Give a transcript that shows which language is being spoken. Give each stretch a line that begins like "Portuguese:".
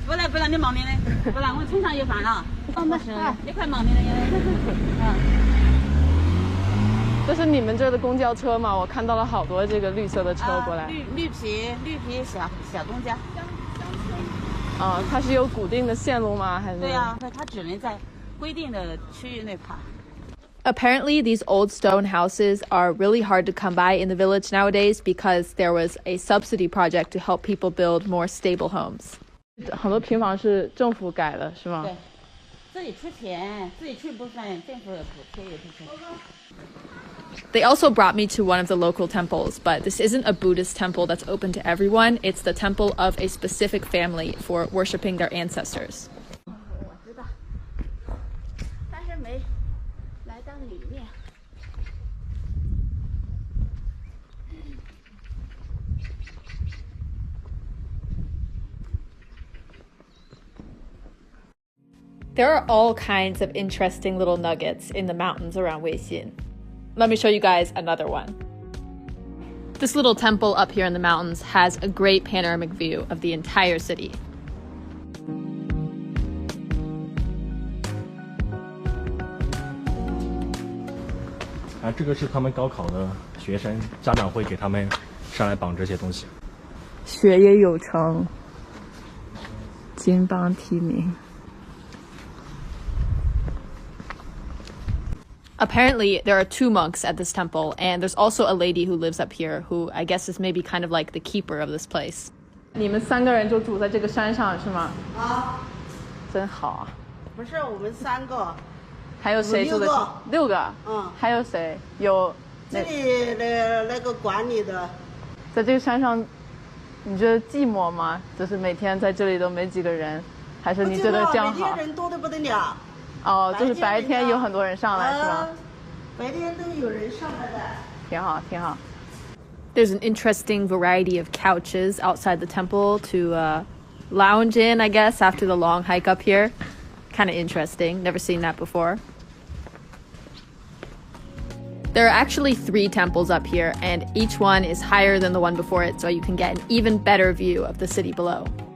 Chinese: 不然你忙咩呢？不然我村上有饭了。你快忙咩呢？这是你们这儿的公交车吗？我看到了好多这个绿色的车过来。绿皮小公交。它是有固定的线路吗？还是？对呀，它只能在规定的区域内跑。
English: Apparently, these old stone houses are really hard to come by in the village nowadays because there was a subsidy project to help people build more stable homes.
Chinese: 很多平房是政府改的，是吗？对，自己出钱，自己出一部分，政府也补贴一部分。
English: They also brought me to one of the local temples, but this isn't a Buddhist temple that's open to everyone. It's the temple of a specific family for worshiping their ancestors.
Chinese: 我知道，但是没来到里面。
English: There are all kinds of interesting little nuggets in the mountains around Weixin. Let me show you guys another one. This little temple up here in the mountains has a great panoramic view of the entire city.
Chinese: Ah, 这个是他们高考的学生，家长会给他们上来绑这些东西。学业有成，金榜题名。
English: Apparently, there are 2 monks at this temple, and there's also a lady who lives up here, who I guess is maybe kind of like the keeper of this place.
Chinese: 你们3个人就住在这个山上是吗？啊，真好啊！不是我们3个，还有谁住的？6个。还有谁？有这里的那个管理的。在这个山上，你觉得寂寞吗？就是每天在这里都没几个人，还是你觉得这样好？每天人多得不得了。哦，就是白天有很多人上来是吧？白天都有人上来的。挺好，挺好。
English: There's an interesting variety of couches outside the temple to lounge in, I guess, after the long hike up here. Kind of interesting. Never seen that before. There are actually 3 temples up here, and each one is higher than the one before it, so you can get an even better view of the city below.